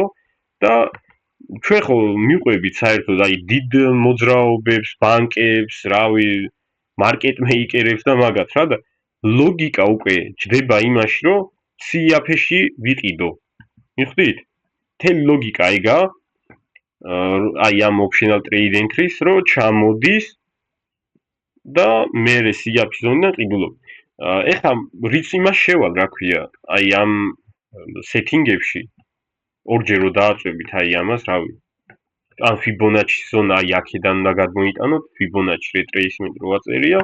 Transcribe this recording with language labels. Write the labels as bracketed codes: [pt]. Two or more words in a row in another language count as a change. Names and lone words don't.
[ka] და ჩვენ ხო მიყვებით საერთოდ აი დიდ მოძრაობებს, ბანკებს, რავი, [en] market makers [ka] და მაგათ რა და ლოგიკა უკვე ჯდება იმაში, რომ სიაფეში ვიყიდო. მიხვდით? თელი ლოგიკა ეგაა. აი ამ [en] optional trade entry- [ka] ს რო ჩამოდის და მერე სიაფის ზონიდან ყიდულობ. ეხლა რიც იმას შევალ, რა ქვია, აი ამ setting-ებში ორჯერ რო დააწვევით აი ამას, რავი. ან Fibonacci ზონა აი აქედან უნდა გადმოიტანოთ, [en] Fibonacci retracement [ka] რო აწერია.